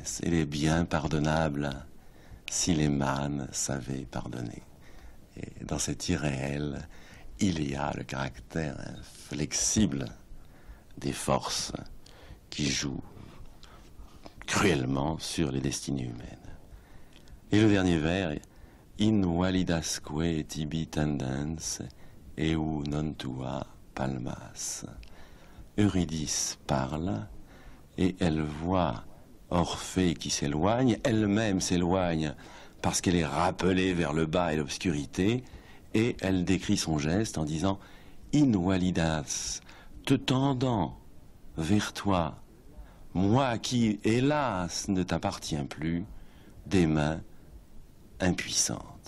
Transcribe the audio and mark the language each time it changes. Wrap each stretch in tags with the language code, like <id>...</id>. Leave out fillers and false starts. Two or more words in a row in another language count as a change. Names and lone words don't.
<fr>Elle est bien pardonnable si les mânes savaient pardonner. Et dans cet irréel, il y a le caractère inflexible des forces qui jouent cruellement sur les destinées humaines. Et le dernier vers,</fr> <la>in validasque tibi tendens eu non tua palmas.</la> <fr>Eurydice parle et elle voit Orphée qui s'éloigne, elle-même s'éloigne parce qu'elle est rappelée vers le bas et l'obscurité, et elle décrit son geste en disant</fr> <la>in validas,</la> <fr>te tendant vers toi, moi qui, hélas, ne t'appartiens plus, des mains impuissantes.</fr>